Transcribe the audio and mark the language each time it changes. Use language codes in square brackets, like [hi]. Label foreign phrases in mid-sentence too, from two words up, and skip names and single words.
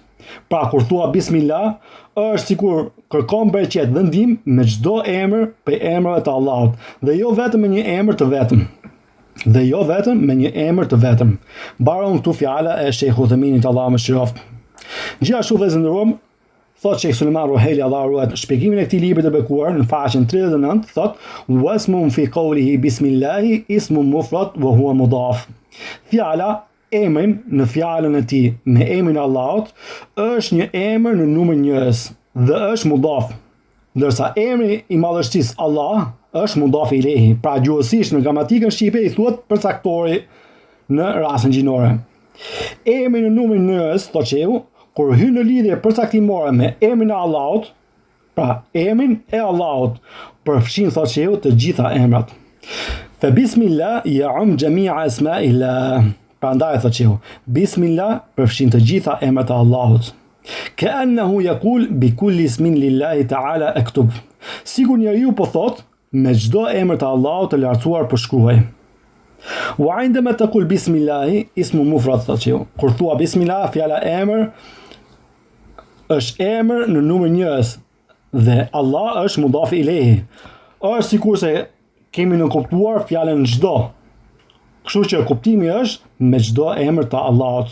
[sq] Pra kur thua bismillah, është sikur kërkon bereqet dhe ndihmë me çdo emër prej emrave të Allahut, dhe jo vetëm me një emër të vetëm. Dhe jo vetëm me një emër të vetëm. Mbaron këtu fjala e Sheikh Uthayminit, Allahu mëshiroft. Gjithashtu vëllezër nderuar, thot Sheikh Sulejman Ruhaili, Allahu ruaj, shpjegimin e këtij libri të bekuar në faqen 39, thot [ar] واسم في قوله بسم الله اسم مفرد وهو مضاف. [sq] Fjala emrin në fjalën e tij me emrin e Allahut është një emër në numër njës dhe është mudaf, ndërsa emri i madhështisë Allah është [ar] مضاف إليه. [sq] Pra gjuhësisht në gramatikën shqipe i thuhet përcaktori në rastin gjinore. Emri në numër njës, thot shehu, kur hyn në lidhje përcaktimore me emrin e Allahut, pra emrin e Allahut përfshin, thot shehu, të gjitha emrat. [ar] فبسم الله يعم جميع أسماء الله. [sq] Prandaj thot shehu, bismillah përfshin të gjitha emrat e Allahut. [ar] كأنه يقول بكل اسم لله تعالى أكتب. [sq] Sigur njeriu po thot me çdo emër të Allahut të lartësuar po shkruaj. [ar] وعندما تقول بسم الله اسم مفرد, [sq] thot shehu. Kur thua bismillah, fjala emër është emër në numër njës dhe Allah është [ar] مضاف إليه. [sq] Është sikurse kemi në kuptuar fjalën çdo. Kështu që kuptimi është me çdo emër të Allahut.